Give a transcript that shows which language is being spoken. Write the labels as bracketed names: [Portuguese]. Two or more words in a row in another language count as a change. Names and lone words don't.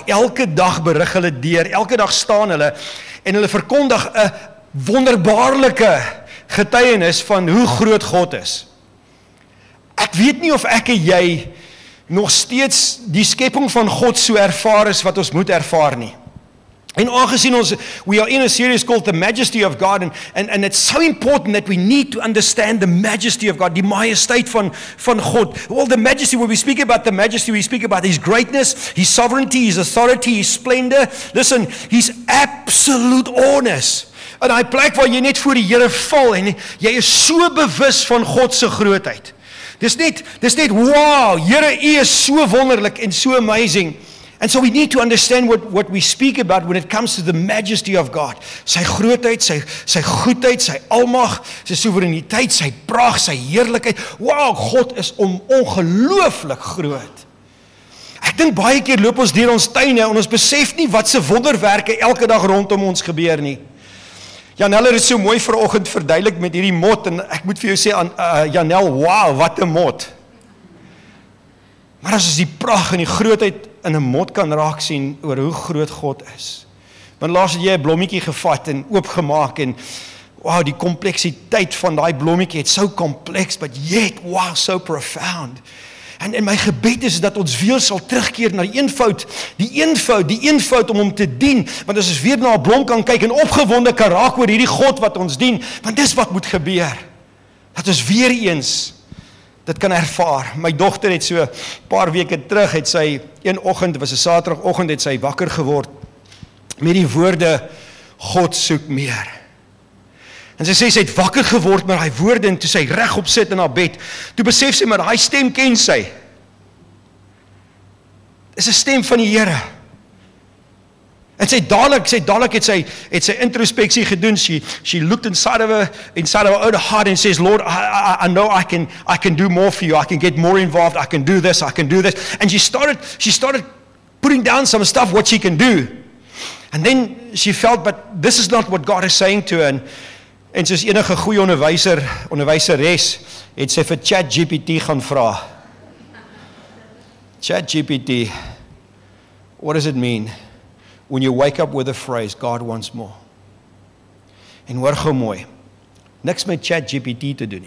[Afrikaans] Elke dag berig hulle deur. Elke dag staan hulle en hulle verkondig 'n wonderbaarlike getuienis van hoe groot God is. Ek weet nie of ek en jy nog steeds die skepping van God so ervaar is wat ons moet ervaar nie. En aangezien [English] we are in a series called The Majesty of God, and it's so important that we need to understand the majesty of God, [Afrikaans] die majesteit van God. [English] Well, the majesty, when we speak about the majesty, we speak about his greatness, his sovereignty, his authority, his splendor. Listen, his absolute honors. [Afrikaans] En hy plek waar jy net voor die Here val en jy is so bewus van God se grootheid. Dis net, wow, Here, U is so wonderlik [English] and so amazing. And so we need to understand what we speak about when it comes to the majesty of God. [Afrikaans] Sy grootheid, sy goedheid, sy almag, sy soewereiniteit, sy praag, sy heerlikheid. Wow, God is ongelooflik groot. Ek dink baie keer loop ons deur ons tuine en ons besef nie wat se wonderwerke elke dag rondom ons gebeur nie. Janelle het so mooi vanoggend verduidelik met hierdie mot en ek moet vir jou sê aan Janelle, wow, wat 'n mot. Maar as ons die pragt en die grootheid in 'n mot kan raak sien oor hoe groot God is. Want laas het jy 'n blommetjie gevat en oopgemaak en wow, die kompleksiteit van daai blommetjie, [English] it's so complex but yet wow, so profound. [Afrikaans] En my gebed is dat ons weer sal terugkeer na die eenvoud om hom te dien, want as ons weer na 'n blom kan kyk en opgewonde kan raak oor hierdie God wat ons dien, want dis wat moet gebeur, dat ons weer eens dit kan ervaar. My dogter het so 'n paar weke terug, het sy een oggend, was 'n Saterdagoggend, het sy wakker geword met die woorde, God soek meer. En sy sê, sy het wakker geword met daai woorde, en toe sy regop sit in haar bed, toe besef sy, maar daai stem ken sy. Dis 'n stem van die Here. En sy dadelik het sy introspeksie gedoen. [English] She looked inside of her own heart and says, Lord, I know I can do more for you. I can get more involved. I can do this. And she started putting down some stuff what she can do. And then she felt, but this is not what God is saying to her. [Afrikaans] En soos enige goeie onderwyseres, het sy vir ChatGPT gaan vra. [English] ChatGPT, what does it mean when you wake up with the phrase, God wants more? [Afrikaans] En hoor gou mooi, niks met ChatGPT te doen nie.